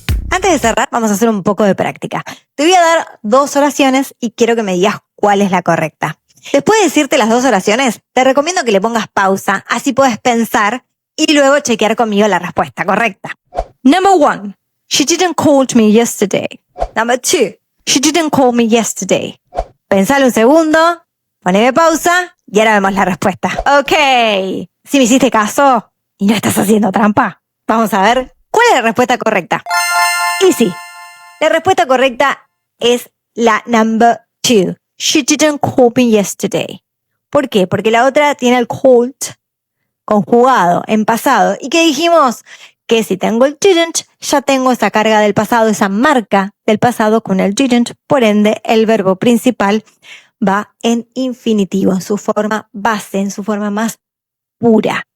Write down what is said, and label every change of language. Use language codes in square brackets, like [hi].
[es] Antes de cerrar, vamos a hacer un poco de práctica. Te voy a dar 2 oraciones y quiero que me digas cuál es la correcta. Después de decirte las 2 oraciones, te recomiendo que le pongas pausa, así puedes pensar y luego chequear conmigo la respuesta correcta. [en] Number 1. She didn't call me yesterday. Number 2. She didn't call me yesterday. [es] Pensalo un segundo, poneme pausa y ahora vemos la respuesta. Ok. Si me hiciste caso y no estás haciendo trampa, vamos a ver cuál es la respuesta correcta. Y sí, la respuesta correcta es la [en] number 2. She didn't call me yesterday. [es] ¿Por qué? Porque la otra tiene el called conjugado en pasado. ¿Y qué dijimos? Que si tengo el didn't, ya tengo esa carga del pasado, esa marca del pasado con el didn't. Por ende, el verbo principal va en infinitivo, en su forma base, en su forma más pura.